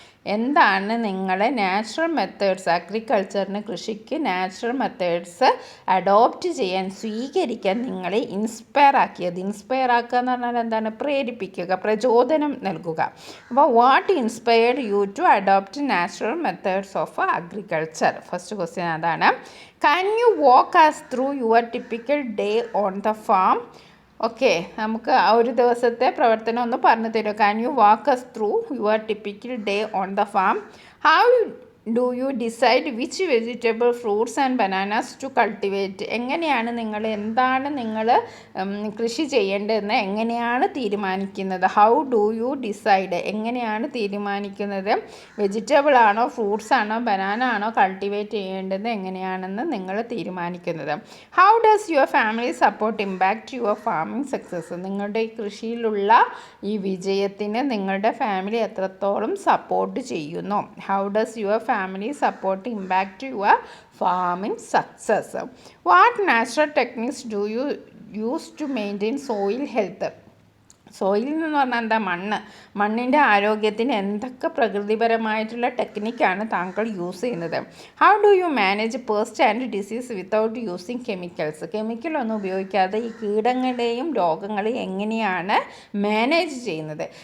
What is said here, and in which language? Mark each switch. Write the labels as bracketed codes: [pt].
[ml] എന്താണ് നിങ്ങളെ natural methods, അഗ്രികൾച്ചറിന് കൃഷിക്ക് നാച്ചുറൽ മെത്തേഡ്സ് അഡോപ്റ്റ് ചെയ്യാൻ, സ്വീകരിക്കാൻ നിങ്ങളെ ഇൻസ്പയർ ആക്കിയത്? ഇൻസ്പയർ ആക്കുക എന്ന് പറഞ്ഞാൽ എന്താണ്? പ്രേരിപ്പിക്കുക, പ്രചോദനം നൽകുക. [en] അപ്പോൾ what inspired you to adopt natural methods of agriculture? [ml] First question അതാണ്. [en] Can you walk us through your typical day on the farm? [ml] Okay, നമുക്ക് ആ ഒരു ദിവസത്തെ പ്രവർത്തനം ഒന്ന് പറഞ്ഞു തരുമോ? [en] Can you walk us through your typical day on the farm? How do you decide which vegetable, fruits and bananas to cultivate? [ml] എങ്ങനെയാണ് നിങ്ങൾ, എന്താണ് നിങ്ങൾ കൃഷി ചെയ്യേണ്ടതെന്ന് എങ്ങനെയാണ് തീരുമാനിക്കുന്നത്? [en] How do you decide? [ml] എങ്ങനെയാണ് തീരുമാനിക്കുന്നത്? വെജിറ്റബിൾ ആണോ, ഫ്രൂട്ട്സ് ആണോ, ബനാന ആണോ കൾട്ടിവേറ്റ് ചെയ്യേണ്ടത് എങ്ങനെയാണെന്ന് നിങ്ങൾ തീരുമാനിക്കുന്നത്? [en] How does your family support impact your farming success? [ml] നിങ്ങളുടെ ഈ കൃഷിയിലുള്ള ഈ വിജയത്തിന് നിങ്ങളുടെ ഫാമിലി എത്രത്തോളം സപ്പോർട്ട് ചെയ്യുന്നു? [en] How does your family support impact your farming success? What natural techniques do you use to maintain soil health? [ml] Soil എന്ന് പറഞ്ഞാൽ എന്താ? മണ്ണിൻ്റെ ആരോഗ്യത്തിന് എന്തൊക്കെ പ്രകൃതിപരമായിട്ടുള്ള ടെക്നിക്കാണ് താങ്കൾ യൂസ് ചെയ്യുന്നത്? [en] How do you manage pest and disease without using chemicals? [ml] കെമിക്കലൊന്നും ഉപയോഗിക്കാതെ ഈ കീടങ്ങളെയും രോഗങ്ങളെയും എങ്ങനെയാണ് മാനേജ് ചെയ്യുന്നത്?